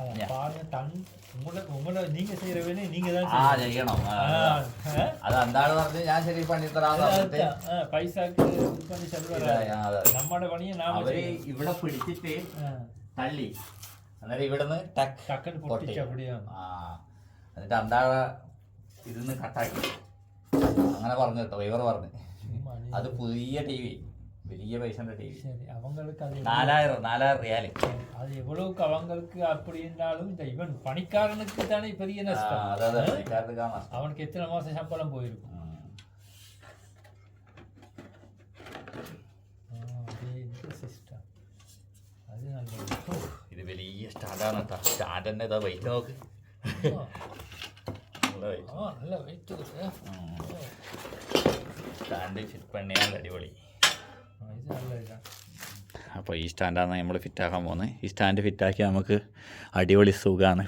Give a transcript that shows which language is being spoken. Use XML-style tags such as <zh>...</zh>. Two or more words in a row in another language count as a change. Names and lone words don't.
<ml>ചെയ്യണം അത് എന്താണെന്ന് പറഞ്ഞ് ഞാൻ ശരി പണി തരാന്ന് അവര് ഇവിടെ പിടിച്ചിട്ട് തള്ളി. അന്നേരം ഇവിടുന്ന് എന്നിട്ട് എന്താ ഇതിന്ന് കട്ടാക്കി അങ്ങനെ പറഞ്ഞു കേട്ടോ. ഡ്രൈവർ പറഞ്ഞു അത് പുതിയ ടി വി, വലിയ പൈസന്റെ ടി വി, 4,000 റിയാല്.</ml> <ta>அது எவ்வளவுக்கு அவங்களுக்கு அப்படி இருந்தாலும் இந்த இவன் பணிக்காரனுக்கு தானே பெரிய நஷ்டம். அவனுக்கு எத்தனை மாசம் சம்பளம் போயிருக்கும். அது நல்லது.</ta> <ml>ഇത് വലിയ സ്റ്റാൻഡാണ് കേട്ടോ. സ്റ്റാൻഡ് തന്നെ ഇതാ വെയിറ്റ് നോക്ക്. നല്ല വെയിറ്റ്</ml> <en>stand fit</en> <ml>പണിയാൻ അടിപൊളി. ഇത് നല്ല ഇതാണ്. അപ്പോൾ ഈ സ്റ്റാൻഡാണ് നമ്മൾ ഫിറ്റാക്കാൻ പോകുന്നത്. ഈ സ്റ്റാൻഡ് ഫിറ്റാക്കി നമുക്ക് അടിപൊളി സുഖമാണ്.</ml>